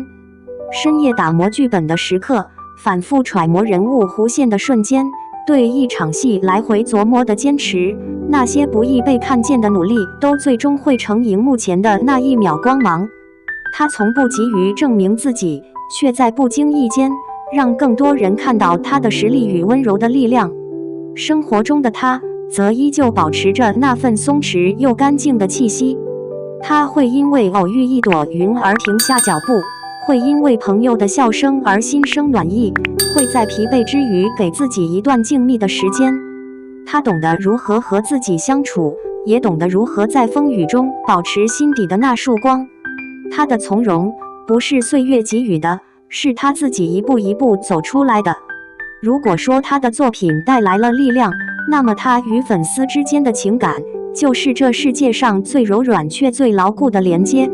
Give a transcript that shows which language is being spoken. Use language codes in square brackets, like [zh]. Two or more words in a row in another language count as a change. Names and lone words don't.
[zh] 深夜打磨劇本的時刻，反覆揣摩人物弧線的瞬間，對一場戲來回琢磨的堅持，那些不易被看見的努力，都最終匯成熒幕前的那一秒光芒。他從不急於證明自己，卻在不經意間讓更多人看到他的實力與溫柔的力量。生活中的他則依舊保持着那份鬆弛又乾淨的氣息。他會因為偶遇一朵雲而停下腳步，會因為朋友的笑聲而心生暖意，會在疲憊之餘給自己一段靜謐的時間。他懂得如何和自己相處，也懂得如何在風雨中保持心底的那束光。他的從容不是歲月給予的，是他自己一步一步走出來的。如果說他的作品帶來了力量，那麼他與粉絲之間的情感，就是這世界上最柔軟卻最牢固的連接。